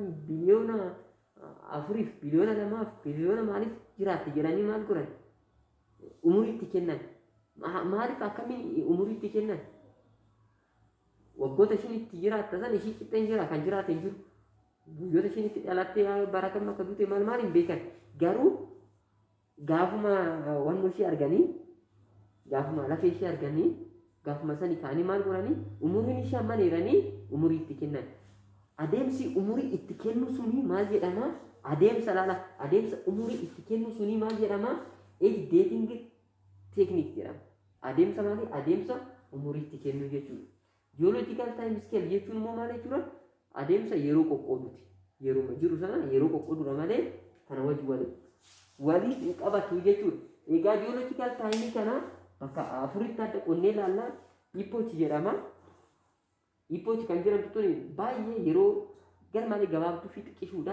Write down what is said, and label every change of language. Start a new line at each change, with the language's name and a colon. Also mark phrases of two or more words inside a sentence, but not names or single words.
Oromo: biliyoona 4 biliyoona 2 biliyoona maaliif jiraatti jedhanii maal godhan umurii itti kennan maaliif akkamiin umurii itti kennan waggoota ishiin itti jiraatta san ishii qixxeen jira kan jiraate hin jiru guyyoota ishiin itti dhalattee bara kam akka duute maal hin beekan garuu gaafuma wanno ishii arganii gaafuma lafee ishee arganii gaafuma sanii kaanii maal godhanii umuriin ishee amma dheeranii umurii itti kennan. Adeemsi umurii itti kennu suni maal jedhama? Adeemsa umurii itti kennu suni maal jedhama?
English: Age dating technique
Oromo: jedhama. Adeemsa maali? Adeemsa umurii itti kennu jechuudha.
English: Geological time scale
Oromo: jechuun immoo maal jechuudha? Adeemsa yeroo qoqqooduuti. Yeroo jiru sana yeroo qoqqoodudha malee kana wajji waliin qabatu jechuudha. Egaa
English: geological time
Oromo: kana bakka afuritti adda qonnee ilaallaa ipochi jedhama. Ipochi kan jedhamtu tuni baay'ee yeroo garmalee gabaabduu fi xiqqishuudha.